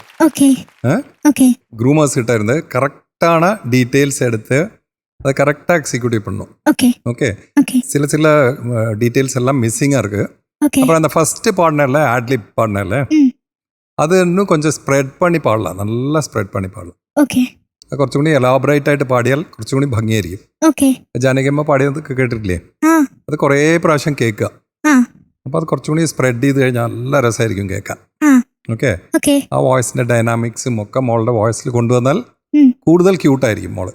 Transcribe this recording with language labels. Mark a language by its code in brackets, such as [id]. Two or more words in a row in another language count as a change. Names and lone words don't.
[en] Okay. Okay. [ta] க்ரூமர்ஸ் கிட்ட இருந்து கரெக்டான டீடைல்ஸ் எடுத்து அதை கரெக்டாக எக்ஸிக்யூட்டிவ் பண்ணணும். ஓகே. ஓகே. ஓகே. சில டீடைல்ஸ் எல்லாம் மிஸ்ஸிங்காக இருக்கு. அப்புறம் அந்த ஃபர்ஸ்ட் பாடினர்ல ஆட்லிப் பாடினர்ல அது இன்னும் கொஞ்சம் ஸ்ப்ரெட் பண்ணி പാടலாம். நல்லா സ്പ്രെഡ് பண்ணி പാടலாம். [ml] ഓക്കേ. കുറച്ചും കൂടി എലാബറേറ്റ് ആയിട്ട് പാടിയാൽ കുറച്ചും കൂടി ഭംഗിയായിരിക്കും. ഓക്കേ. ജാനകിയമ്മ പാടിയത് കേട്ടിട്ടില്ലേ? അത് കുറേ പ്രാവശ്യം കേൾക്കുക. അപ്പോൾ അത് കുറച്ചും കൂടി സ്പ്രെഡ് ചെയ്ത് കഴിഞ്ഞാൽ നല്ല രസമായിരിക്കും കേൾക്കാൻ. ഓക്കെ. ആ വോയിസിന്റെ ഡൈനാമിക്സും ഒക്കെ മോളുടെ വോയിസിൽ കൊണ്ടുവന്നാൽ കൂടുതൽ ക്യൂട്ടായിരിക്കും മോള്.